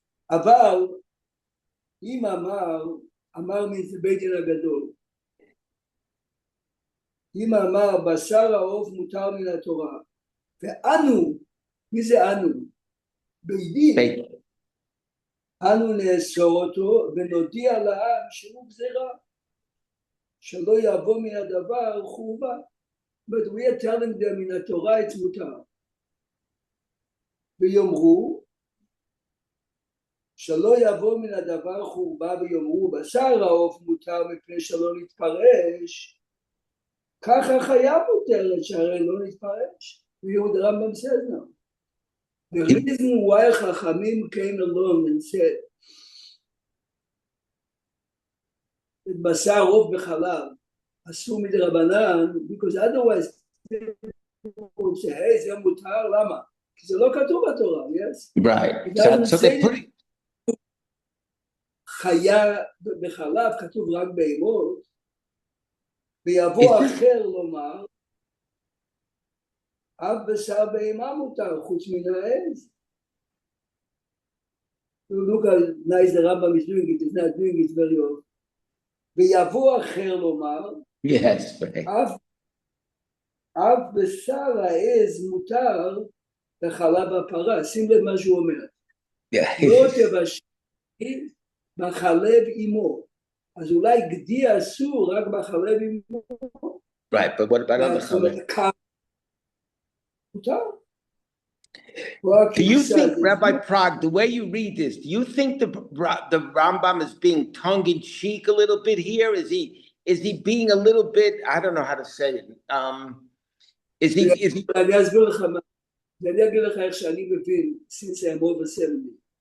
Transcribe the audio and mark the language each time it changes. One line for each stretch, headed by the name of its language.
Hebrew: אבל אם אמר מן זה בית דין הגדול, אם אמר בשר העוף מותר מן התורה, ואנו, מי זה אנו? בית דין, אנו נאסור אותו ונודיע לעם שהוא גזירה, שלא יבוא מן הדבר חורבה.
English: But we are telling them in התורה it's מותר.
Hebrew: ויאמרו, שלא יבוא מן הדבר חורבה, ויאמרו בשר העוף מותר מפני שלא נתפרש, ככה חיה מותרת שהרי לא נתפרש. ויהוד הרמב"ם
English: says now. The reason why חכמים came along and said
Hebrew: את בשר עוף בחלב אסור מדרבנן,
English: because otherwise people say, hey,
Hebrew: זה מותר, למה? כי זה לא כתוב בתורה,
English: yes? Right. So they put it.
Hebrew: חיה בחלב כתוב רק בהמות, ויבוא אחר לומר, אף בשר בהמה מותר, חוץ מן העז.
English: Look how nice the Rambam is doing it, he's not doing it very often.
Hebrew: ויבוא אחר לומר,
English: Yes,
Hebrew: אף בשר העז מותר בחלב הפרה. שים לב מה שהוא אומר. לא תבשלי בחלב אמו. אז אולי גדי אסור רק בחלב אמו.
English: Right, but what about other חלב?
Hebrew: מותר.
English: Do you think, Rabbi Prague, the way you read this, do you think the Rambam is being tongue-in-cheek a little bit here? Is he being a little bit, I don't know how to say it. Is he?
Hebrew: אני אסביר לך מה. אני אגיד לך איך שאני מבין,
English: since I'm over 70.